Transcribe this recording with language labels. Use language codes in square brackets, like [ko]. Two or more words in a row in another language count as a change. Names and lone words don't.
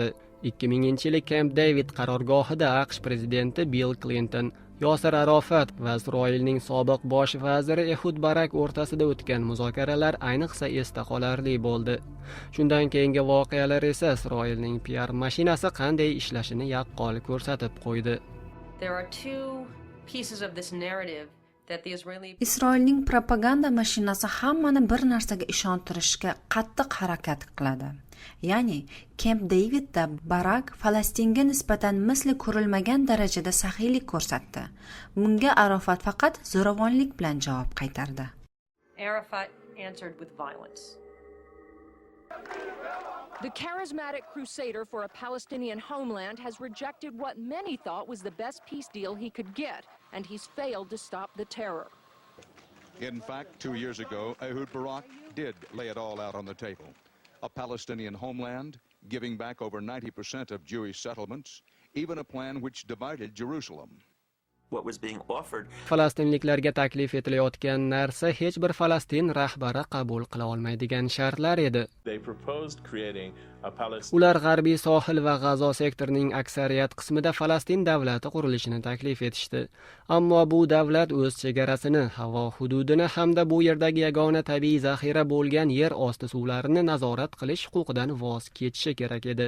[uz] 2000-yili Camp David qarorgohida AQSh prezidenti Bill Clinton, Yosir Arofat va Isroilning sobiq bosh vaziri Ehud Barak o'rtasida o'tgan muzokaralar ayniqsa esda qolarli bo'ldi. Shundan keyingi voqealar esa Isroilning PR mashinasi qanday ishlashini yaqqol ko'rsatib qo'ydi. [en] There are two pieces of this narrative. [uz] Isroilning propaganda mashinasi hammani bir narsaga ishontirishga qattiq harakat qiladi. Ya'ni Camp Davidda Barak Falastinga nisbatan misli ko'rilmagan darajada saxiylik ko'rsatdi. Bunga Arafat faqat zo'ravonlik bilan javob qaytardi. [en] Arafat answered with violence. The charismatic crusader for a Palestinian homeland has rejected what many thought was the best peace deal he could get, and he's failed to stop the terror. In fact, 2 years ago, Ehud Barak did lay it all out on the table. A Palestinian homeland, giving back over 90% of Jewish settlements, even a plan which divided Jerusalem. what was being offered. [uz] Falastinliklarga taklif etilayotgan narsa hech bir Falastin rahbari qabul qila olmaydigan shartlar edi. [en] They proposed creating a Palestine. [uz] Ular G'arbiy sohil va G'azo sektorining aksariyat qismida Falastin davlati qurilishini taklif etishdi. Ammo bu davlat o'z chegarasini, havo hududini hamda bu yerdagi yagona tabiiy zaxira bo'lgan yer osti suvlarini nazorat qilish huquqidan voz kechishi kerak edi.